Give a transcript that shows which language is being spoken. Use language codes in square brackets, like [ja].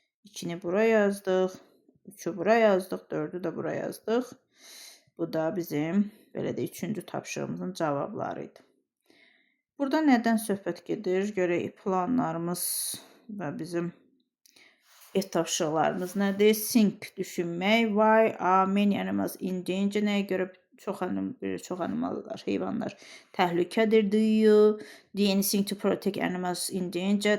[az] 2-ni bura yazdıq. 3-ü bura yazdıq. 4-ü də bura yazdıq. Bu da bizim belə də 3-cü tapşırığımızın cavabları idi. Burada nədən söhbət gedir? Görək planlarımız və bizim tapşırıqlarımız nədir? Think, düşünmək. [en] Why are many animals in danger? [az] Nəyə görə çox animallar, heyvanlar təhlükədir? [en] Do you do anything to protect animals in danger?